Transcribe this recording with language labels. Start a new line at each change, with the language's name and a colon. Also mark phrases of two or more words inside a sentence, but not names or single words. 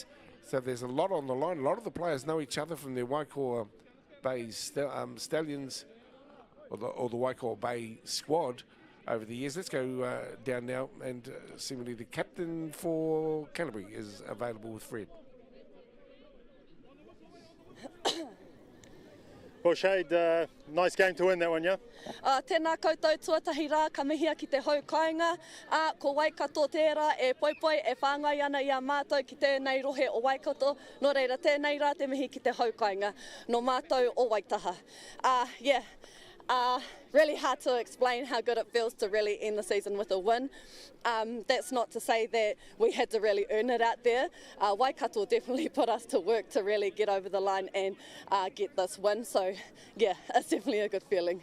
English: So there's a lot on the line. A lot of the players know each other from their Waikato Bay Stallions or the Waikato Bay squad over the years. Let's go down now, and seemingly the captain for Canterbury is available with Fred. Well, Shade, nice game to win that one, yeah?
Māori: Tēnā koutou tuatahi rā, ka mihia ki te hau kāinga. Ko Waikato tērā e poipoi e whāngai ana i a mātou ki tēnei rohe o Waikato. Nō reira, tēnei rā te mihi ki te hau kāinga. No mātou o Waitaha.
English: Really hard to explain how good it feels to really end the season with a win. That's not to say that we had to really earn it out there. Waikato definitely put us to work to really get over the line and get this win. So, yeah, it's definitely a good feeling.